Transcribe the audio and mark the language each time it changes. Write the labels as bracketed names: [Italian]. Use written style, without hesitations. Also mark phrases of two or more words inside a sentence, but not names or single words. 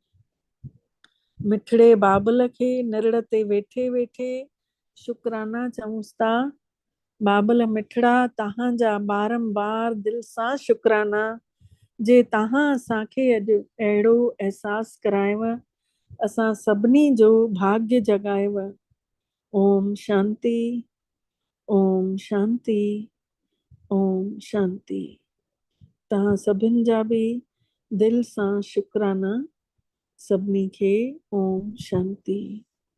[Sindhi] मिठड़े बाबल खे निरण ते वेठे वेठे शुक्राना चऊंसि था। बाबल मिठड़ा, तव्हांजा बारंबार दिल सां शुक्राना, जे तव्हां असांखे अॼु अहिड़ो अहसासु करायव, असां सभिनी जो भाग्य जगायव। [Sanskrit] ओम शांति, ओम शांति, ओम शांति। [Sindhi] तव्हां सभिनि जा बि दिल सां शुक्राना। सभिनी खे [Sanskrit] ओम शांति।